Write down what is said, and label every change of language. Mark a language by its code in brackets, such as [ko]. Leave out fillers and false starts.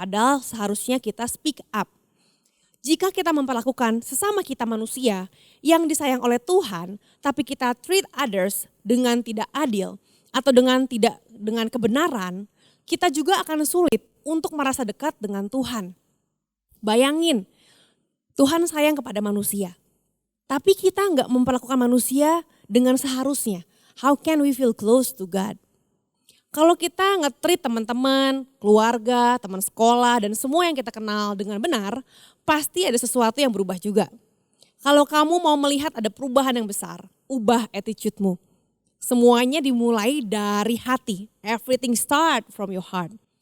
[id] Padahal seharusnya kita [en] speak up. [id] Jika kita memperlakukan sesama kita manusia yang disayang oleh Tuhan, tapi kita [en] treat others [id] dengan tidak adil atau dengan kebenaran, kita juga akan sulit untuk merasa dekat dengan Tuhan. Bayangin, Tuhan sayang kepada manusia. Tapi kita nggak memperlakukan manusia dengan seharusnya. [en] How can we feel close to God? [id] Kalau kita nge-treat teman-teman, keluarga, teman sekolah, dan semua yang kita kenal dengan benar, pasti ada sesuatu yang berubah juga. Kalau kamu mau melihat ada perubahan yang besar, ubah attitude-mu. Semuanya dimulai dari hati. [en] Everything start from your heart.